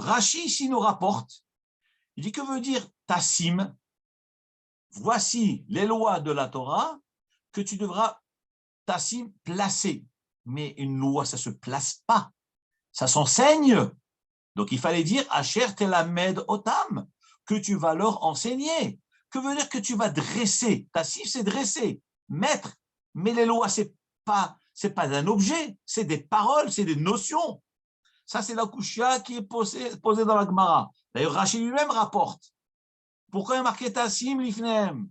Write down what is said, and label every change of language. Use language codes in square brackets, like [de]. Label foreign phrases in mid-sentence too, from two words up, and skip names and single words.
[fr] Rashi ici nous rapporte, il dit que veut dire Tassim? Voici les lois de la Torah que tu devras Tassim placer. Mais une loi, ça ne se place pas. Ça s'enseigne. Donc, il fallait dire [he] אשר תלמד אותם, [fr] que tu vas leur enseigner. Que veut dire que tu vas dresser? Tassif, c'est dresser, mettre. Mais les lois, c'est pas un objet, c'est des paroles, c'est des notions. Ça, c'est la kushia qui est posée dans la Gemara. D'ailleurs, Rashi lui-même rapporte. Pourquoi il y a marqué [he] תשים לפניהם?